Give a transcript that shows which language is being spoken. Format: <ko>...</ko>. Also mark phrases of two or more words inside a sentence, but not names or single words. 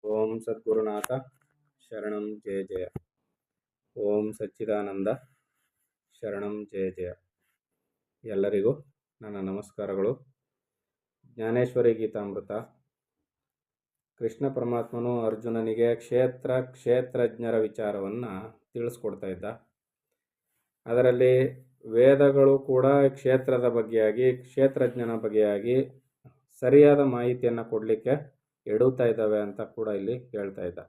<sa>ಓಂ ಸದ್ಗುರುನಾಥ ಶರಣಂ ಜಯ ಜಯ. ಓಂ ಸಚ್ಚಿದಾನಂದ ಶರಣಂ ಜಯ ಜಯ.</sa> <kn>ಎಲ್ಲರಿಗೂ ನನ್ನ ನಮಸ್ಕಾರಗಳು. ಜ್ಞಾನೇಶ್ವರಿ ಗೀತಾಮೃತ. ಕೃಷ್ಣ ಪರಮಾತ್ಮನು ಅರ್ಜುನನಿಗೆ ಕ್ಷೇತ್ರಜ್ಞರ ವಿಚಾರವನ್ನು ತಿಳಿಸ್ಕೊಡ್ತಾ ಇದ್ದ. ಅದರಲ್ಲಿ ವೇದಗಳು ಕೂಡ ಕ್ಷೇತ್ರದ ಬಗ್ಗೆಯಾಗಿ, ಕ್ಷೇತ್ರಜ್ಞನ ಬಗ್ಗೆಯಾಗಿ ಸರಿಯಾದ ಮಾಹಿತಿಯನ್ನು ಕೊಡಲಿಕ್ಕೆ ಎಡುತ್ತಾ ಇದ್ದಾವೆ ಅಂತ ಕೂಡ ಇಲ್ಲಿ ಹೇಳ್ತಾ ಇದ್ದ.</kn>